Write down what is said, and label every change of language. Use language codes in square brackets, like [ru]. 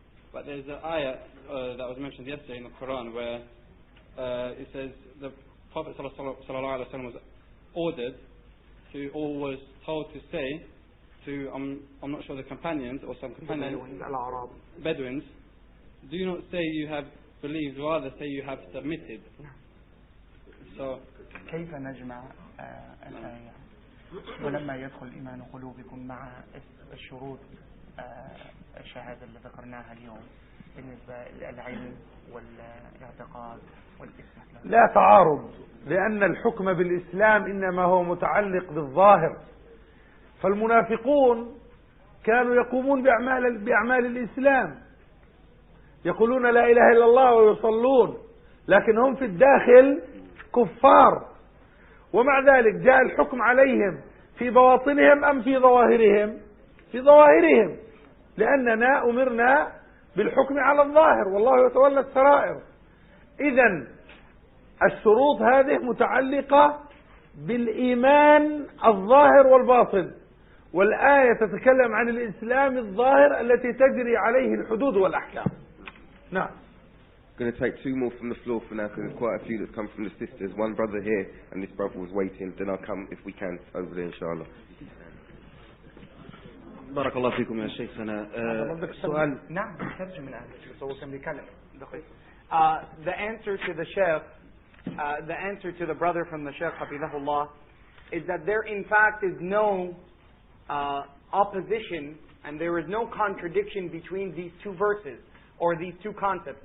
[en] But there's an ayah that was mentioned yesterday in the Quran where it says the Prophet ﷺ was ordered to, or was told to say to, I'm not sure the companions or some companions, Bedouins, do not say you have believed, rather say you have submitted. So [ar] كيف نجمع الآية ولما يدخل إيمان قلوبكم مع الشروط الشهادة اللي ذكرناها اليوم بالنسبة للعلم والاعتقاد والإسلام؟ لا تعارض، لأن الحكم بالإسلام إنما هو متعلق بالظاهر. فالمنافقون كانوا يقومون بأعمال الإسلام، يقولون لا إله إلا الله ويصلون، لكن هم في الداخل كفار. ومع ذلك جاء الحكم عليهم في بواطنهم أم في ظواهرهم؟ في ظواهرهم، لأننا أمرنا بالحكم على الظاهر والله يتولى السرائر. إذن الشروط هذه متعلقة بالإيمان الظاهر والباطن، والآية تتكلم عن الإسلام الظاهر التي تجري عليه الحدود والأحكام. نعم. [en] I'm going to take two more from the floor for now because there's quite a few that's come from the sisters. One brother here and this brother was waiting. Then I'll come if we can over there inshallah. [ar] بارك الله فيكم يا شيخنا. سؤال. نعم ترجم من [en] the answer to the Sheikh, the answer to the brother from the Sheikh Hafidhahullah, is that there in fact is no opposition and there is no contradiction between these two verses or these two concepts.